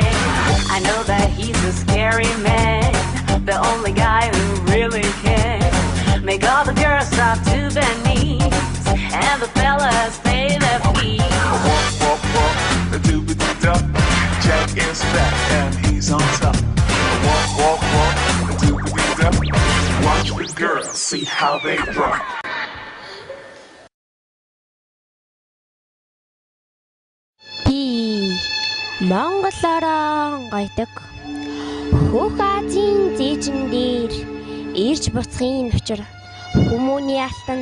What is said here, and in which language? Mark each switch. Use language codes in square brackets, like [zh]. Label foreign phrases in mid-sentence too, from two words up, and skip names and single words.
[en] I know that he's a scary man, the only guy who really can make all the girls stop to their knees, and the fellas pay their fees. Whoop, whoop, whoop, a doobity-dup. Jack is back and he's on top. Whoop, whoop, whoop, a doobity-dup. Watch the girls, see how they drop. [mn] Би Монгол орон гойдог Хөх Азийн зээжин дээр ирж буцхын учир хүмүүний алтан